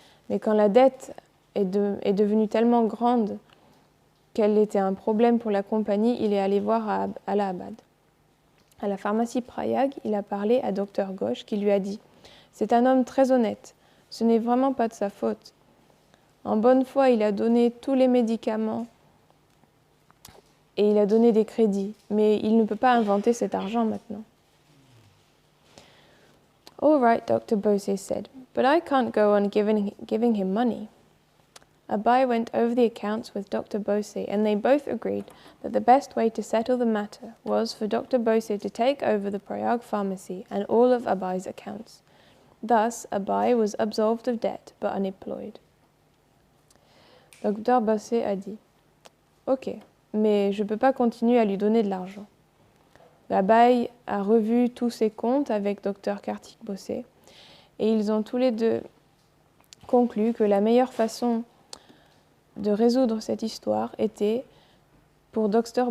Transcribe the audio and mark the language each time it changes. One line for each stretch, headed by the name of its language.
French: Mais quand la dette est devenue tellement grande qu'elle était un problème pour la compagnie, il est allé voir à Allahabad. À la pharmacie Prayag, il a parlé à Dr. Ghosh qui lui a dit C'est un homme très honnête. Ce n'est vraiment pas de sa faute. En bonne foi, il a donné tous les médicaments et il a donné des crédits, mais il ne peut pas inventer cet argent maintenant.
English: All right, Dr. Bose said, but I can't go on giving him money. Abai went over the accounts with Dr. Bose, and they both agreed that the best way to settle the matter was for Dr. Bose to take over the Prayag pharmacy and all of Abai's accounts. Thus, Abai was absolved of debt but unemployed. Dr.
French: Bose a dit « Ok, mais je ne peux pas continuer à lui donner de l'argent. » Abai a revu tous ses comptes avec Dr. Kartik Bose et ils ont tous les deux conclu que la meilleure façon de résoudre cette histoire était pour Dr.